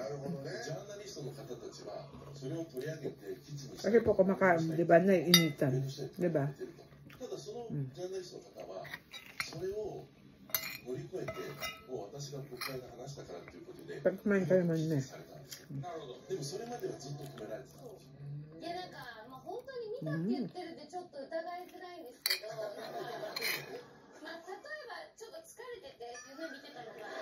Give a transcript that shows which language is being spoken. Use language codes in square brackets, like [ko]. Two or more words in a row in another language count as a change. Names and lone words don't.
[tl] Kasi po kumakain, di ba, naiinitan. Di ba? Pag kumain ka naman na. [ja] いやなんか、まあ、本当に見たって言ってるでちょっと疑いづらいんですけど、まあ、例えばちょっと疲れてて夢見てたのが、